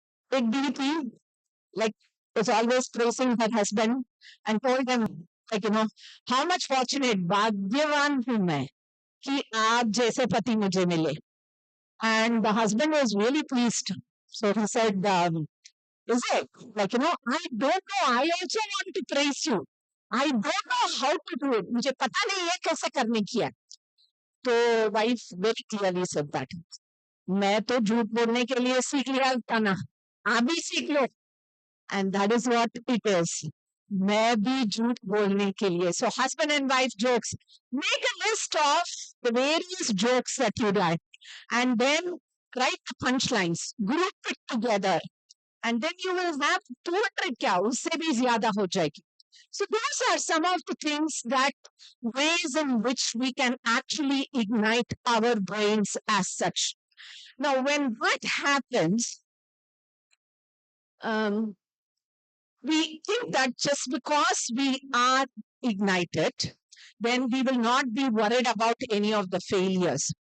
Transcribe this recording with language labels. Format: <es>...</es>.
<en>Big DP, like, was always praising her husband and told him, how much fortunate,</en> <hi>भाग्यवान हूं मैं कि आप जैसे पति मुझे मिले.</hi> <en>And the husband was really pleased. So he said, is it? I don't know. I also want to praise you. I don't know how to do it.</en> <hi>मुझे पता नहीं है कैसे करने की है. तो</hi> <en>wife very clearly said that.</en> <hi>मैं तो झूठ बोलने के लिए सीख लिया था ना. आप भी सीख लो.</hi> <en>And that is what it is.</en> <hi>मैं भी झूठ बोलने के लिए.</hi> <en>So husband and wife jokes. Make a list of the various jokes that you like. And then write the punchlines. Group it together. And then you will have 200</en> <hi>क्या उससे भी ज्यादा हो जाएगी.</hi> <en>So those are some of the things that ways in which we can actually ignite our brains as such. Now, when that happens, we think that just because we are ignited, then we will not be worried about any of the failures.</en>